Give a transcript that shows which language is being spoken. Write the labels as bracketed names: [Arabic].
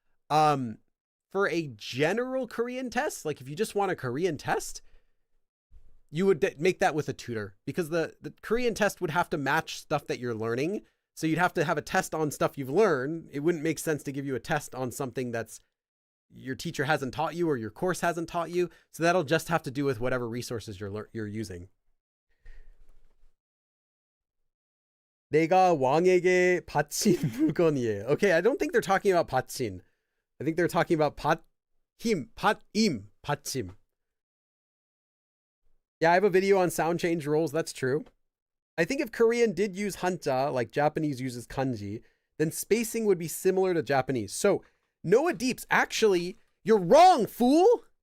[English] For a general Korean test, like if you just want a Korean test, you would make that with a tutor because the Korean test would have to match stuff that you're learning. So you'd have to have a test on stuff you've learned. It wouldn't make sense to give you a test on something that's your teacher hasn't taught you or your course hasn't taught you. So that'll just have to do with whatever resources you're using. [Korean] 내가 왕에게 바친 물건이에요. [English] Okay, I don't think they're talking about 바친. I think they're talking about 받힘, 받침. Yeah, I have a video on sound change rules. That's true. I think if Korean did use hanja, like Japanese uses kanji, then spacing would be similar to Japanese. So Noah Deeps, actually, you're wrong, fool.